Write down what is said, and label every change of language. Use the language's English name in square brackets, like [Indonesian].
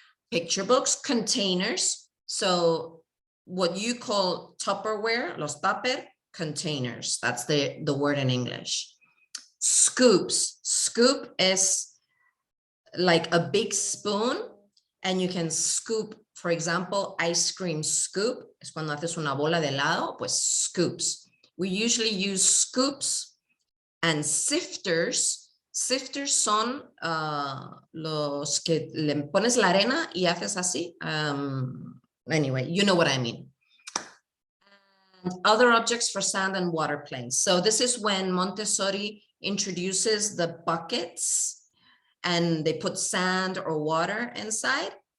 [English] Picture books, containers. So what you call Tupperware, los tupper, containers. That's the word in English. Scoops. Scoop is like a big spoon, and you can scoop, for example, ice cream scoop. [Spanish] Es cuando haces una bola de helado, pues scoops. [English] We usually use scoops. And sifters. [Spanish] Sifters son los que le pones la arena y haces así. [English] Anyway, you know what I mean. And other objects for sand and water plays. So this is when Montessori introduces the buckets and they put sand or water inside.